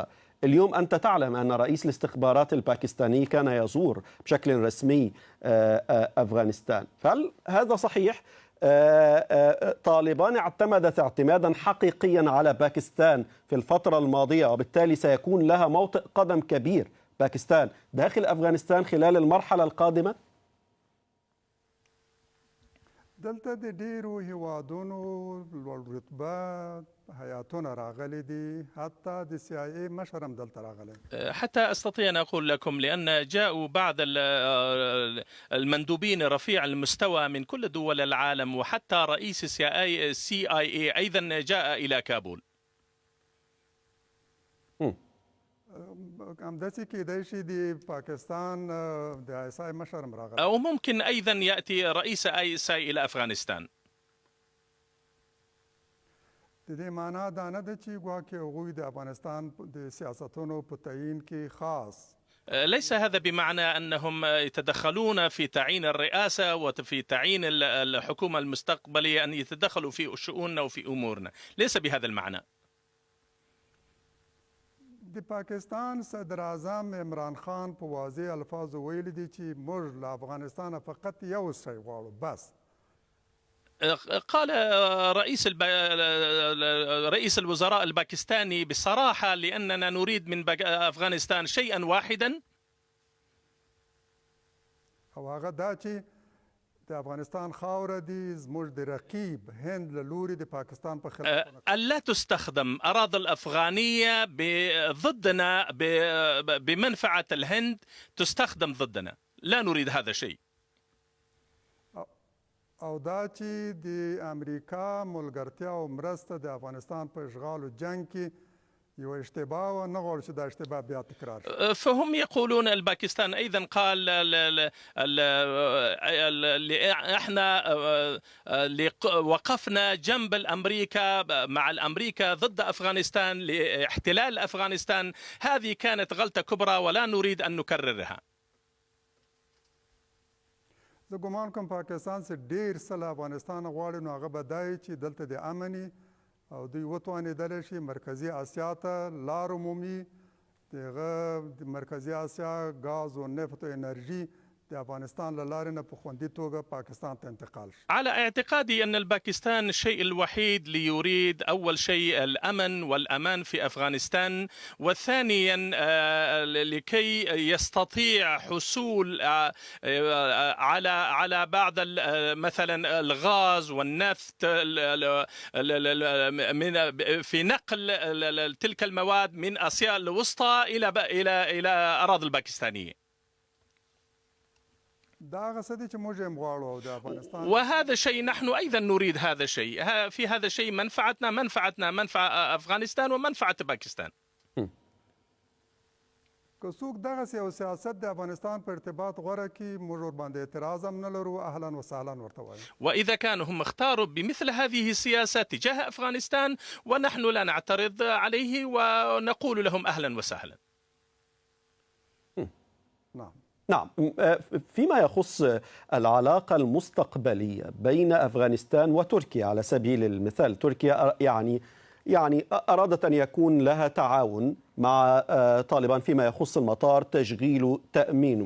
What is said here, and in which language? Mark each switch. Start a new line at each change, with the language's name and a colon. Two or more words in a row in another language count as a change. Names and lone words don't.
Arabic: اليوم أنت تعلم أن رئيس الاستخبارات الباكستاني كان يزور بشكل رسمي أفغانستان، فهل هذا صحيح؟ طالبان اعتمدت اعتمادا حقيقيا على باكستان في الفترة الماضية، وبالتالي سيكون لها موطئ قدم كبير باكستان داخل أفغانستان خلال المرحلة القادمة؟
Pashto: دلته د ډیرو هیوادونو لوړ رتبه هیاتونه راغلي دي، حتی د CIA مشر هم دلته راغلی.
Arabic: حتى أستطيع أن أقول لكم لأن جاءوا بعض المندوبين رفيع المستوى من كل دول العالم، وحتى رئيس CIA أيضا جاء إلى كابول.
Pashto: همداسې کېدای شي د پاکستان د ISI مشر هم راغلی.
Arabic: أو ممكن أيضا يأتي رئيس ISI إلى أفغانستان.
Pashto: د دې معنا دا نه ده چې ګواکې هغوی د افغانستان د سیاستونو په تعیین کې خاص.
Arabic: ليس هذا بمعنى أنهم يتدخلون في تعيين الرئاسة وفي تعيين الحكومة المستقبلية أن يتدخلوا في شؤوننا وفي أمورنا، ليس بهذا المعنى.
Pashto: د پاکستان صدر اعظم عمران خان په واضح الفاظو ویلي دي چې موږ له افغانستان فقط یو شی غواړو بس.
Arabic: قال رئيس الوزراء الباكستاني بصراحة لأننا نريد من أفغانستان شيئا واحدا،
Pashto: او هغه دا چې د افغانستان خاوره دي زموږ د رقیب هند له لوري د پاکستان په خلاف
Arabic: ألا تستخدم أراضي الأفغانية ضدنا بمنفعة الهند، تستخدم ضدنا، لا نريد هذا الشيء.
Pashto: او دا چې د امریکا ملګرتیا او مرسته د افغانستان په اشغال و جنگ کې یو اشتباه و نه غواړو چې دا اشتباه بیا تکرار شي.
Arabic: فهم يقولون الباكستان أيضا قال احنا وقفنا جنب الأمريكا مع الأمريكا ضد أفغانستان لاحتلال أفغانستان، هذه كانت غلطة كبرى ولا نريد أن نكررها.
Pashto: زه ګمان کوم پاکستان څخه ډیر څه له افغانستان غواړي، نو هغه به دا وي چې دلته د امني او دوی وتوانېدلی شي مرکزي اسیا ته لار عمومي د مرکزي اسیا غاز و نفت و انرژي د افغانستان له لارې نه په خوندي توګه پاکستان ته انتقال شي.
Arabic: على اعتقادي أن الباكستان الشيء الوحيد ليريد أول شيء الأمن والأمان في أفغانستان، وثانيا لكي يستطيع حصول على بعض مثلا الغاز والنفط في نقل تلك المواد من آسيا الوسطى إلى أراضي الباكستانية. وهذا شيء نحن أيضا نريد هذا الشيء، في هذا الشيء منفعتنا منفعة أفغانستان ومنفعة باكستان.
Pashto: که څوک دغسې یو سیاست د افغانستان په ارتباط غوره کړي موږ ورباندې اعتراض هم نه لرو،
Arabic: اهلا وسهلا
Pashto: ورته وایو.
Arabic: وإذا كانوا هم اختاروا بمثل هذه السياسة تجاه أفغانستان ونحن لا نعترض عليه ونقول لهم أهلا وسهلا. نعم. فيما يخص العلاقة المستقبلية بين أفغانستان وتركيا على سبيل المثال، تركيا يعني أرادت أن يكون لها تعاون مع طالبان فيما يخص المطار، تشغيله، تأمينه.